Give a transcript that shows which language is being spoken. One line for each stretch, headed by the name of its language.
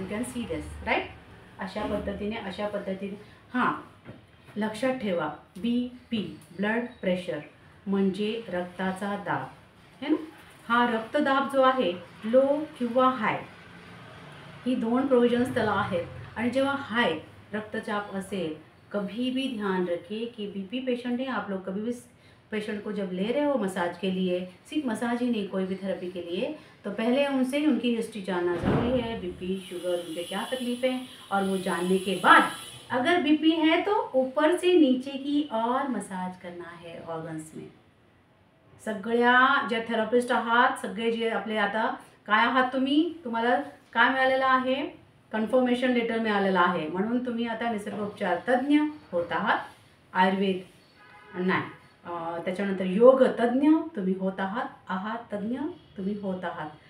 English: You can see this right.
Marathi: अशा पद्धतीने हां, लक्षात ठेवा, BP ब्लड प्रेशर म्हणजे रक्ताचा दाब, है ना. हा रक्तदाब जो आहे लो किंवा हाय, ही 2 प्रोविजन्स त्याला आहेत. आणि जेव्हा हाय रक्तचाप असेल,
Hindi: कभी भी ध्यान रखिए कि BP पेशेंट है, आप लोग कभी भी पेशेंट को जब ले रहे हो मसाज के लिए, सिर्फ मसाज ही नहीं, कोई भी थेरेपी के लिए, तो पहले उनसे ही उनकी हिस्ट्री जानना ज़रूरी है. BP, शुगर, उनके क्या तकलीफ़ है, और वो जानने के बाद अगर BP है तो ऊपर से नीचे की और मसाज करना है ऑर्गन्स में.
Marathi: सगळ्या ज्या थेरपिस्ट आहात, सगळे जे आपले आता काय आहात तुम्ही, तुम्हाला काय मिळालेलं आहे, कन्फर्मेशन लेटर मिळालेलं आहे, म्हणून तुम्ही आता निसर्गोपचार तज्ज्ञ होत आहात. आयुर्वेद नाही, त्याच्यानंतर योग तज्ज्ञ तुम्ही होत आहात तज्ज्ञ तुम्ही होत आहात.